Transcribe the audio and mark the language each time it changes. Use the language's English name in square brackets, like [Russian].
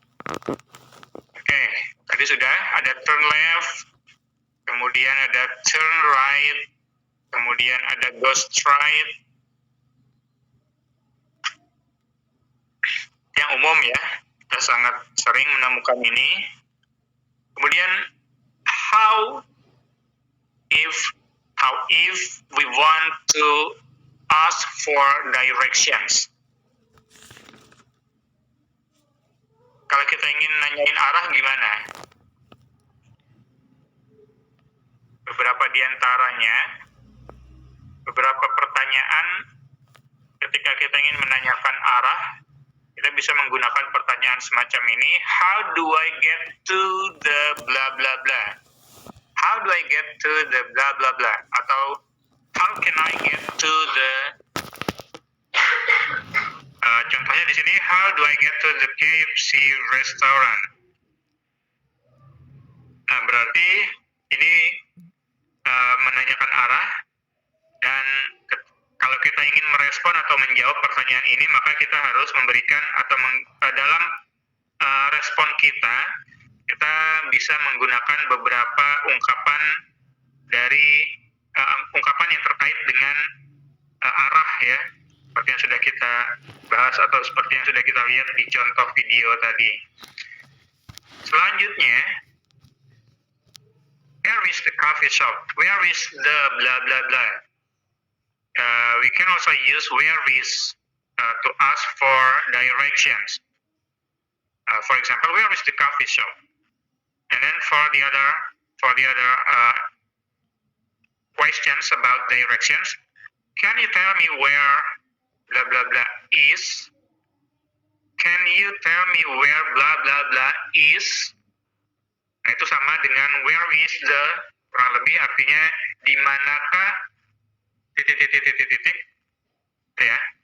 [Indonesian] Oke, tadi sudah ada turn left, kemudian ada turn right, kemudian ada go straight. Yang umum ya, kita sangat sering menemukan ini. Kemudian [English] how if we want to ask for directions. [Indonesian] Kalau kita ingin nanyain arah gimana? Beberapa di antaranya, beberapa pertanyaan ketika kita ingin menanyakan arah, kita bisa menggunakan pertanyaan semacam ini. [English] How do I get to the blah blah blah? How do I get to the blah blah blah? [Indonesian] Atau [English] how can I get to the [Indonesian] contohnya di sini, [English] how do I get to the KFC restaurant? [Indonesian] Nah, berarti ini menanyakan arah, dan kalau kita ingin merespon atau menjawab pertanyaan ini, maka kita harus memberikan atau dalam respon kita bisa menggunakan beberapa ungkapan dari ungkapan yang terkait dengan arah ya, seperti yang sudah kita bahas atau seperti yang sudah kita lihat di contoh video tadi. Selanjutnya, [English] where is the coffee shop? Where is the blah blah blah? We can also use where is to ask for directions. For example, where is the coffee shop? And then for the other questions about directions, can you tell me where blah blah blah is? Can you tell me where blah blah blah is? [Indonesian] Nah, itu sama dengan [English] where is the, [Indonesian] kurang lebih artinya di manakah titik ya.